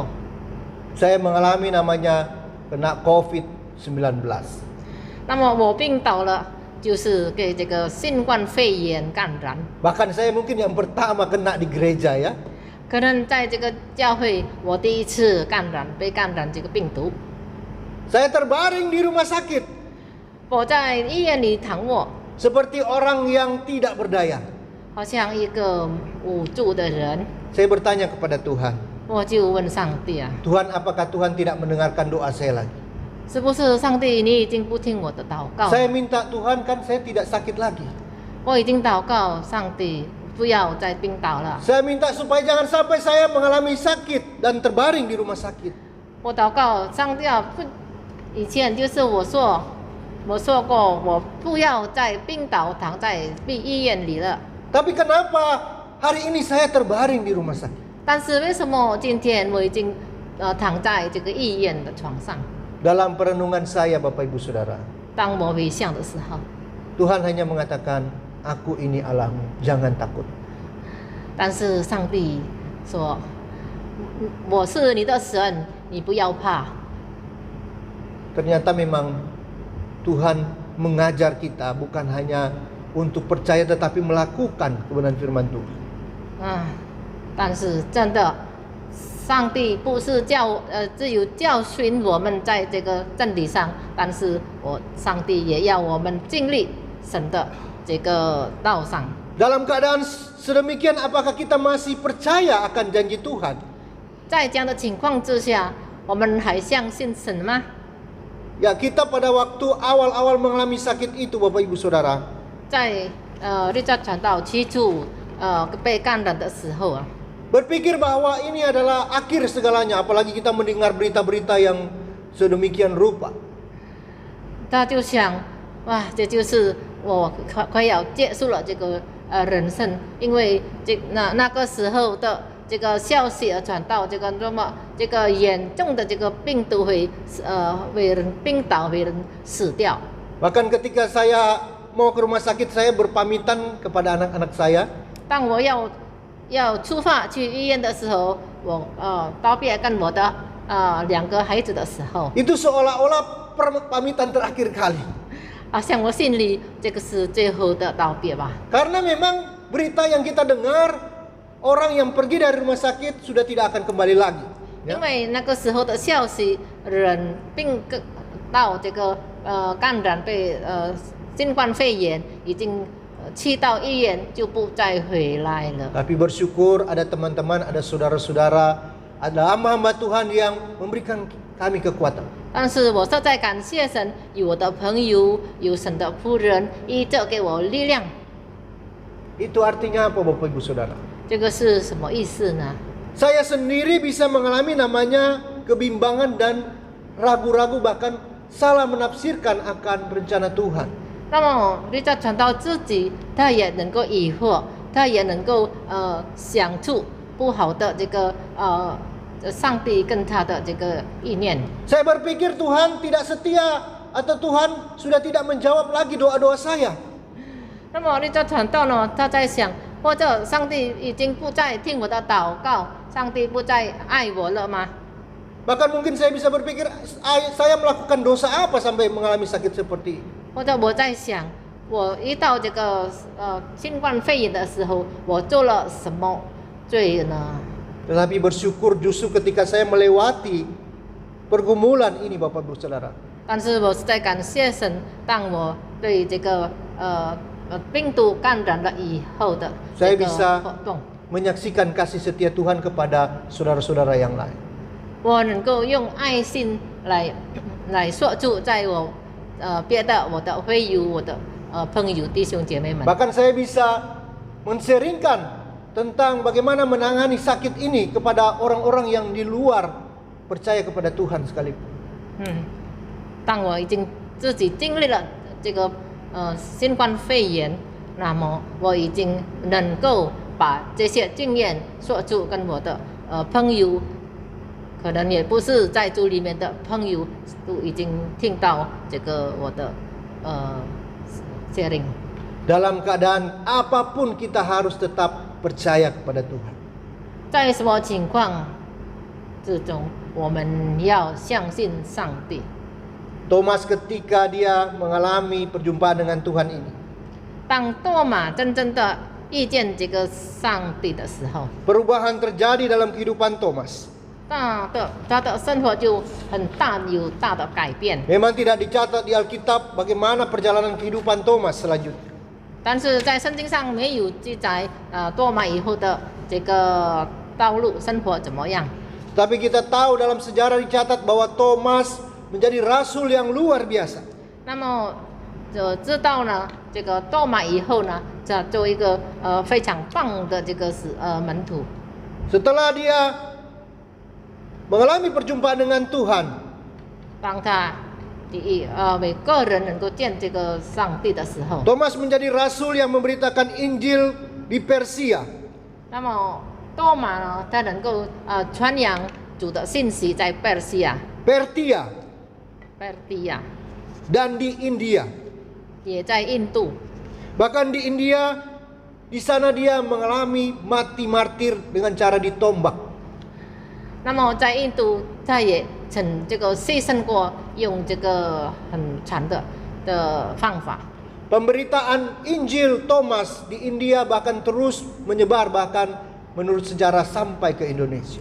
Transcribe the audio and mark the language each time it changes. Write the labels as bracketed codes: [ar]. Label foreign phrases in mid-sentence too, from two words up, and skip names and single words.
[id] saya mengalami namanya kena COVID-19. [zh] 那么我病倒了，就是给这个新冠肺炎感染。 [id] Bahkan saya mungkin yang pertama kena di gereja ya. [zh] 可能在这个教会，我第一次被感染这个病毒。 [id] Saya terbaring di rumah sakit [zh] 我在医院里躺卧， [id] seperti orang yang tidak berdaya. [zh] 好像一个无助的人。 [id] Saya bertanya kepada Tuhan, [zh] 我就问上帝啊， [id] Tuhan apakah Tuhan tidak mendengarkan doa saya lagi? [zh] 是不是上帝你已经不听我的祷告？ [id] Saya minta Tuhan kan saya tidak sakit lagi. [zh] 我已经祷告上帝不要再病倒了。 [id] Saya minta supaya jangan sampai saya mengalami sakit dan terbaring di rumah sakit. [zh] 我祷告上帝啊，不，以前就是我说过，我不要再病倒躺在医院里了。 [id] Tapi kenapa hari ini saya terbaring di rumah sakit? [zh] 但是为什么今天我已经躺在这个医院的床上？ [id] Dalam perenungan saya Bapak Ibu Saudara, [zh] 当我回想的时候， [id] Tuhan hanya mengatakan, aku ini Allahmu, jangan takut. [zh] 但是上帝说，我是你的神，你不要怕。 [id] Ternyata memang Tuhan mengajar kita bukan hanya untuk percaya tetapi melakukan kebenaran firman Tuhan. [zh] 但是真的，上帝不是只有教训我们在这个真理上，但是上帝也要我们经历神的这个道上。 [id] Dalam keadaan sedemikian apakah kita masih percaya akan janji Tuhan? [zh] 在这样的情况之下，我们还相信神吗？ [id] Ya, kita pada waktu awal-awal mengalami sakit itu Bapak Ibu Saudara, [zh] 在律教传道起初被感染的时候啊， [id] berpikir bahwa ini adalah akhir segalanya, apalagi kita mendengar berita-berita yang sedemikian rupa. [zh] 他就想，哇，这就是我快要结束了这个人生，因为那个时候的这个消息传到这个严重的这个病毒会人病倒，会人死掉。 [id] Bahkan ketika saya mau ke rumah sakit, saya berpamitan kepada anak-anak saya. [zh] 当我要出发去医院的时候，我道别跟我的2个孩子的时候， [id] Itu seolah-olah pamitan terakhir kali. [zh] 好像我心里这个是最后的道别吧。 [id] Karena memang berita yang kita dengar, orang yang pergi dari rumah sakit sudah tidak akan kembali lagi. [zh] 因为那个时候的消息，人病到这个感染被新冠肺炎，已经去到医院就不再回来了。 [id] Tapi bersyukur ada teman-teman, ada saudara-saudara, ada hamba-hamba Tuhan yang memberikan kami kekuatan. [zh] 但是我实在感谢神，有我的朋友，有神的仆人，依着给我力量。 [id] Itu artinya apa Bapak Ibu Saudara? [zh] 这个是什么意思呢？ [id] Saya sendiri bisa mengalami namanya kebimbangan dan ragu-ragu, bahkan salah menafsirkan akan rencana Tuhan. [zh] 那么你在传道自己，他也能够疑惑，他也能够想出不好的这个上帝跟他的这个意念。 [id] Saya berpikir Tuhan tidak setia atau Tuhan sudah tidak menjawab lagi doa-doa saya. [zh] 那么你在传道呢，他在想，或者上帝已经不再听我的祷告，上帝不再爱我了吗？ [id] Bahkan mungkin saya bisa berpikir, saya melakukan dosa apa sampai mengalami sakit seperti ini? [zh] 或者我在想，我遇到这个新冠肺炎的时候，我做了什么罪呢？ [id] Tetapi bersyukur justru ketika saya melewati pergumulan ini Bapak Ibu Saudara. [zh] 但是我是在感谢神，当我对这个病毒感染了以后的 [id] Saya [zh] 这个 [id] bisa [zh] 活动， [id] menyaksikan kasih setia Tuhan kepada saudara-saudara yang lain. [zh] 我能够用爱心来说出在我别的我的会友、我的朋友、弟兄姐妹们。 [id] Bahkan saya bisa men-sharingkan tentang bagaimana menangani sakit ini kepada orang-orang yang di luar percaya kepada Tuhan sekalipun. [zh] 当我已经自己经历了这个新冠肺炎，那么我已经能够把这些经验说出，跟我的朋友，可能也不是在主里面的朋友，都已经听到这个我的 sharing。 [id] Dalam keadaan apapun kita harus tetap percaya kepada Tuhan. [zh] 在什么情况之中，我们要相信上帝。 [id] Thomas ketika dia mengalami perjumpaan dengan Tuhan ini, [zh] 当多马真正的遇见这个上帝的时候， [id] perubahan terjadi dalam kehidupan Thomas. [zh] 他的生活就有大的改变。 [id] Memang tidak dicatat di Alkitab bagaimana perjalanan kehidupan Thomas selanjutnya. [zh] 但是在圣经上没有记载多马以后的这个道路生活怎么样。 [id] Tapi kita tahu dalam sejarah dicatat bahwa Thomas menjadi rasul yang luar biasa. [zh] 那么就知道呢，这个多马以后呢，这做一个非常棒的这个门徒。 [id] Setelah dia mengalami perjumpaan dengan Tuhan, [zh] 当他每个人能够见这个上帝的时候， [id] Thomas menjadi rasul yang memberitakan Injil di Persia. [zh] 那么多马呢，他能够传扬主的信息在 Pertia, 贝蒂亚， [id] dan di India. [zh] 也在印度。 [id] Bahkan di India, di sana dia mengalami mati martir dengan cara ditombak. [zh] 那么在印度，他也曾这个牺牲过，用这个很惨的方法。 [id] Pemberitaan Injil Thomas di India bahkan terus menyebar, bahkan menurut sejarah sampai ke Indonesia.